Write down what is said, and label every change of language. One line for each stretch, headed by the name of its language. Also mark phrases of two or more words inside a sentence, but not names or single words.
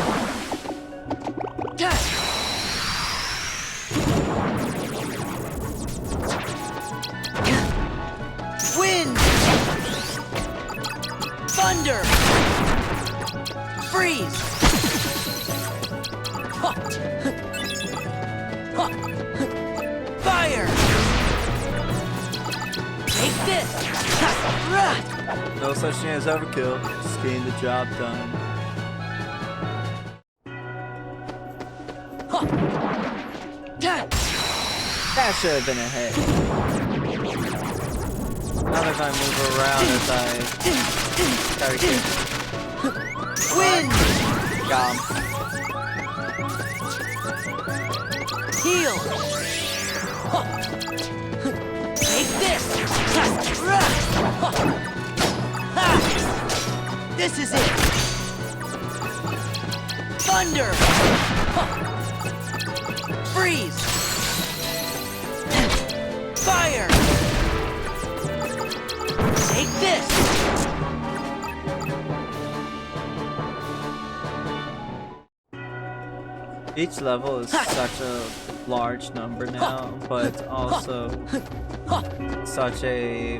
English: Ta! Wind! Thunder! Freeze! Ha! Ha! Fire! Take this! Ha! Rah! No such thing as overkill, just getting the job done. Ha! Ta! That should have been a hit. Not if I move around as I start getting Wind! gone. Heal! Ha! Take this! Ha! Rah! Ha! Ha! This is it! Thunder! Ha! Freeze! Fire! Take this! Each level is such a large number now, but also such a...